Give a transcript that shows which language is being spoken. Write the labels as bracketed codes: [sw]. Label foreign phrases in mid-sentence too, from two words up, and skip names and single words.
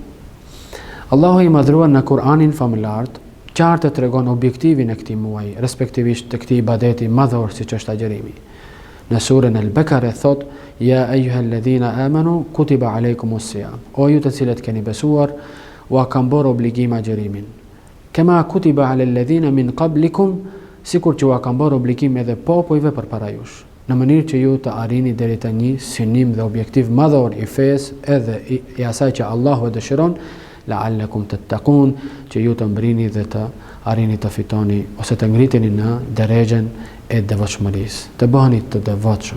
[sq] Allahu i madhruar në Kur'anin famëlart qartë tregon objektivin e këtij muaji, respektivisht të këtij ibadeti madhor siç është agjerimi. Në surën Al-Bakara thot: [ar] "يا أيها الذين آمنوا كتب عليكم الصيام." [sq] O ju të cilët keni besuar, u kam bërë obligim agjerimin. [ar] كما كتب على الذين من قبلكم, [sq] sikur që u kam bërë obligim edhe popujve përpara jush, në mënyrë që ju të arrini deri te një synim dhe objektiv madhor i fesë edhe i asaj që Allahu e dëshiron, [ar] لعلكم تتقون, [sq] që ju të mbrini dhe të arrini të fitoni ose të ngriteni në derexhen e devotshmërisë, të bëheni të devotshëm.